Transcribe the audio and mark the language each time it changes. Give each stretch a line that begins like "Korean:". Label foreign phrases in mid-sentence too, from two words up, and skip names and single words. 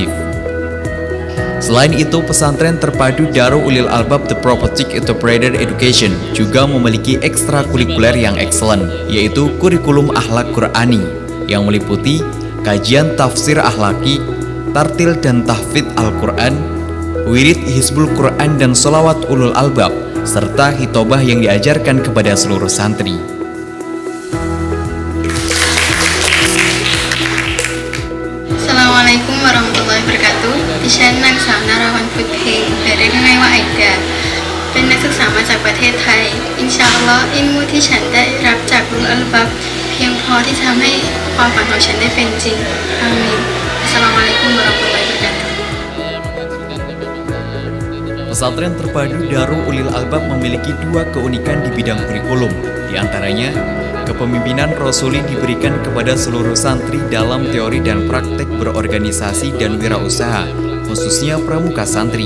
Indonesian: Selain itu, pesantren terpadu Darul Ulil Albab The Prophetic Interpreted Education juga memiliki ekstrakurikuler yang excellent, yaitu kurikulum akhlak Qur'ani yang meliputi kajian tafsir akhlaki, tartil dan tahfidz Al-Quran, wirid Hizbul Quran dan sholawat Ulul Albab, serta hitobah yang diajarkan kepada seluruh santri.
Arabic: السلام عليكم ورحمة الله وبركاته.
Thai: ดิฉันนางสาวนราวัลย์พุทธเพลงหรือเรียกง่ายๆว่าไอเดียเป็นนักศึกษามาจากประเทศไทย
Arabic: إن شاء الله
Thai: อิลมูที่ฉันได้รับจากอุลอัลบับเพียงพอที่จะทำให้ความฝันของฉันได้เป็นจริงอามีน
Arabic: السلام عليكم ورحمة الله وبركاته
Indonesian: Pesantren terpadu Darul Ulil Albab memiliki dua keunikan di bidang kurikulum. Di antaranya, kepemimpinan Rasuli diberikan kepada seluruh santri dalam teori dan praktek berorganisasi dan wirausaha, khususnya pramuka santri.